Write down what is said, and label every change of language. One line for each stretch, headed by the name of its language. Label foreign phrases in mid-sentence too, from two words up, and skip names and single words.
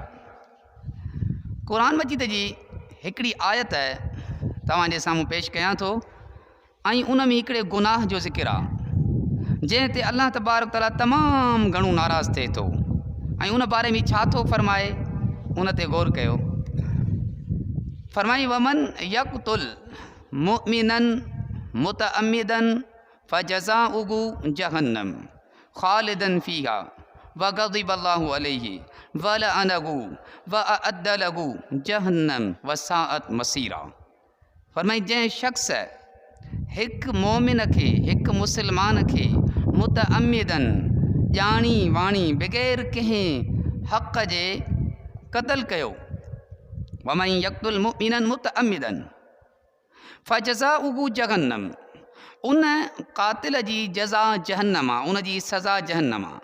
Sindhi: क़ुरान मजीद जी हिकिड़ी आयत तव्हांजे साम्हूं पेश कयां थो, ऐं उन में हिकिड़े गुनाह जो ज़िक्र आहे जंहिं ते
Arabic: الله تبارك تعالى
Sindhi: तमामु घणो नाराज़ थिए थो, ऐं उन बारे में छा थो फरमाए उन ते गौर कयो।
Arabic: फरमाई ومن يقتل مؤمنا متعمدا فجزاؤه جهنم خالدا فيها وغضب الله عليه ولعنه وأعد له جهنم وساءت مصيرا.
Sindhi: फरमाई जंहिं शख़्स हिकु मोमिन खे, हिकु मुस्लमान खे मुतअम्मिदन, ॼाणी वाणी बग़ैर कंहिं हक़ जे क़त्ल कयो,
Arabic: ومن يقتل مؤمنا متعمدا فجزاؤه جهنم,
Sindhi: उन क़ातिल जी जज़ा जहन्नम आहे, उन जी सज़ा जहन्नम आहे।